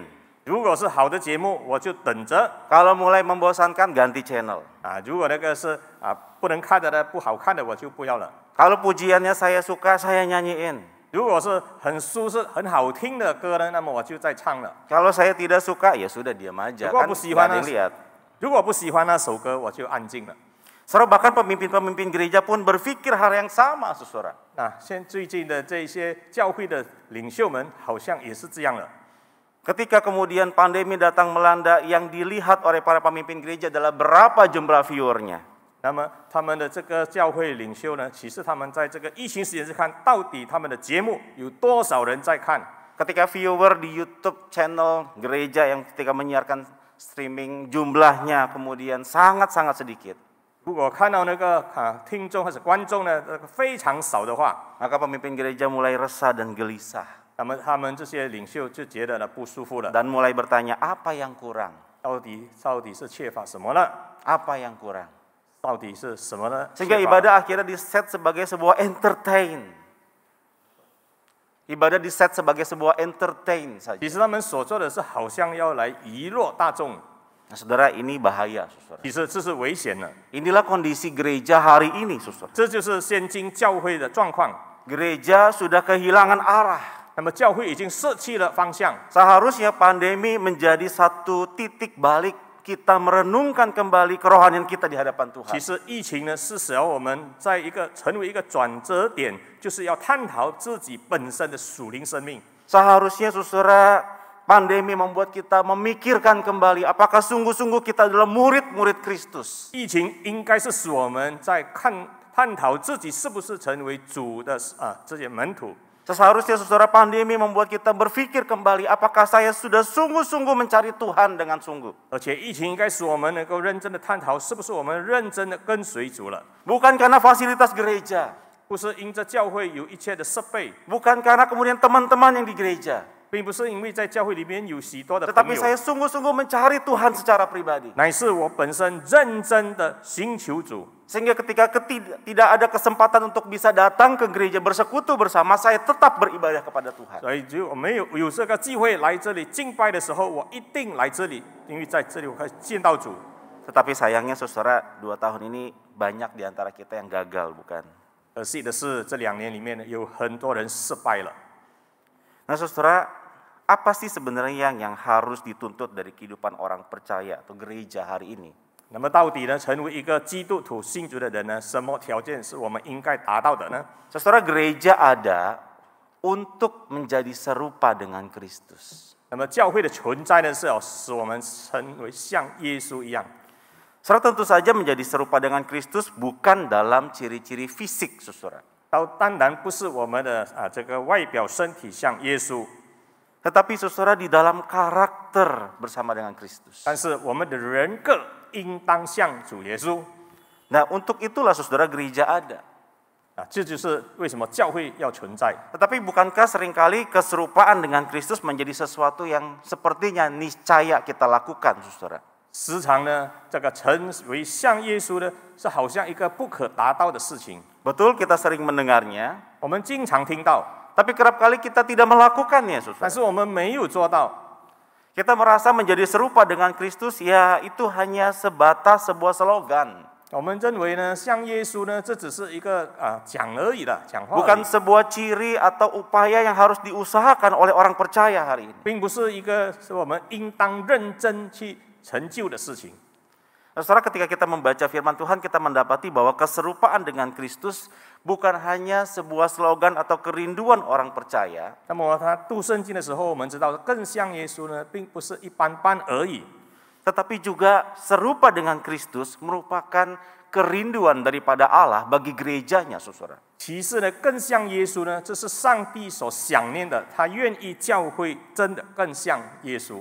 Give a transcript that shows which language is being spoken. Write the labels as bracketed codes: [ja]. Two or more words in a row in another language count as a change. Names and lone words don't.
[zh] 如果是好的节目，我就等着 [id] Kalau mulai membosankan, ganti channel. [zh] 如果那个是不能看的呢，不好看的我就不要了。 [id] Kalau pujiannya saya suka, saya nyanyiin. [zh] 如果是很舒适、很好听的歌呢，那么我就在唱了。 [id] Kalau saya tidak suka, ya sudah diam aja. Gua Kan musiwan, nggak ada yang lihat. [zh] 如果不喜欢那首歌，我就安静了。 [id] Saudara, bahkan pemimpin-pemimpin gereja pun berpikir hal yang sama, saudara. [zh] 最近的这些教会的领袖们，好像也是这样了。 [id] Ketika kemudian pandemi datang melanda, yang dilihat oleh para pemimpin gereja adalah berapa jumlah viewernya. [zh] 那么他们的这个教会领袖呢，其实他们在这个疫情时间是看到底他们的节目有多少人在看。 [id] Ketika viewer di YouTube channel gereja yang ketika menyiarkan streaming, jumlahnya kemudian sangat-sangat sedikit. [zh] 如果看到那个听众或者观众呢，非常少的话， [id] Maka pemimpin gereja mulai resah dan gelisah. [zh] 那么他们这些领袖就觉得呢不舒服了， [id] Dan mulai bertanya, apa yang kurang? [zh] 到底是缺乏什么呢？ [id] Apa yang kurang? [zh] 到底是什么呢？ [id] Sehingga [zh] 缺乏 [id] ibadah akhirnya diset sebagai sebuah entertain. Ibadah diset sebagai sebuah entertain saja. [zh] 其实他们所做的是好像要来娱乐大众， [id] Nah, saudara, ini bahaya, saudara. [zh] 其实这是危险的。 [id] Inilah kondisi gereja hari ini, saudara. [zh] 这就是现今教会的状况。 [id] Gereja sudah kehilangan arah. [zh] 那么教会已经失去了方向。 [id] Seharusnya pandemi menjadi satu titik balik kita merenungkan kembali kerohanian kita di hadapan [zh] 其 [id] Tuhan. [zh] 实疫情呢，是使我们成为一个转折点，就是要探讨自己本身的属灵生命。 [id] Seharusnya, saudara, pandemi membuat kita memikirkan kembali apakah sungguh-sungguh kita adalah murid-murid Kristus. [zh] 疫情应该是使我们在探讨自己是不是成为主的这些门徒。 [id] Seharusnya, saudara, pandemi membuat kita berpikir kembali apakah saya sudah sungguh-sungguh mencari Tuhan dengan sungguh. [zh] 而且疫情应该使我们能够认真的探讨，是不是我们认真的跟随主了？ [id] Bukan karena fasilitas gereja. [zh] 不是因着教会有一切的设备， [id] Bukan karena kemudian teman-teman yang di gereja. [zh] 并不是因为在教会里面有许多的朋 [id] Tetapi [zh] 友， [id] saya sungguh-sungguh mencari Tuhan secara pribadi. [zh] 乃是我本身认真的寻求主。 [id] Sehingga ketika tidak ada kesempatan untuk bisa datang ke gereja bersekutu bersama, saya tetap beribadah kepada Tuhan. [zh] 所以只有我没有这个机会来这里敬拜的时候，我一定来这里，因为在这里我可以见到主。 [id] Tetapi sayangnya, saudara, 2 tahun ini banyak di antara kita yang gagal, bukan? [zh] 可惜的是，这2年里面呢，有很多人失败了。 [id] Nah, saudara, apa sih sebenarnya yang harus dituntut dari kehidupan orang percaya atau gereja hari ini? [zh] 那么到底呢，成为一个基督徒信主的人呢，什么条件是我们应该达到的呢？ [id] Saudara, gereja ada untuk menjadi serupa dengan Kristus. [zh] 那么教会的存在呢，是要使我们成为像耶稣一样。 [id] Saudara, tentu saja menjadi serupa dengan Kristus bukan dalam ciri-ciri fisik, saudara. [zh] 当然不是我们的这个外表身体像耶稣， [id] Tetapi saudara di dalam karakter bersama dengan Kristus. [zh] 但是我们的人格应当像主耶稣。 [id] Nah, untuk itulah saudara gereja ada. [zh] 这就是为什么教会要存在。 [id] Tetapi bukankah seringkali keserupaan dengan Kristus menjadi sesuatu yang sepertinya niscaya kita lakukan, saudara? [zh] 时常呢，这个成为像耶稣呢，是好像一个不可达到的事情。 [id] Betul, kita sering mendengarnya, [zh] 我们经常听到， [id] tapi kerap kali kita tidak melakukannya, [zh] 但 [id] saudara. [zh] 是我们没有做到。 [id] Kita merasa menjadi serupa dengan Kristus, ya itu hanya sebatas sebuah slogan. [zh] 我们认为呢，像耶稣呢，这只是一个讲而已的，讲话而 [id] Bukan [zh] 已， [id] sebuah ciri atau upaya yang harus diusahakan oleh orang percaya hari ini. [zh] 并不是一个是我们应当认真去成就的事情。 [id] Saudara, ketika kita membaca firman Tuhan, kita mendapati bahwa keserupaan dengan Kristus bukan hanya sebuah slogan atau kerinduan orang percaya, [zh] 那么他读圣经的时候，我们知道更像耶稣呢，并不是一般般而已， [id] tetapi juga serupa dengan Kristus merupakan kerinduan daripada Allah bagi gerejanya, saudara. [zh] 其次呢，更像耶稣呢，这是上帝所想念的，他愿意教会真的更像耶稣。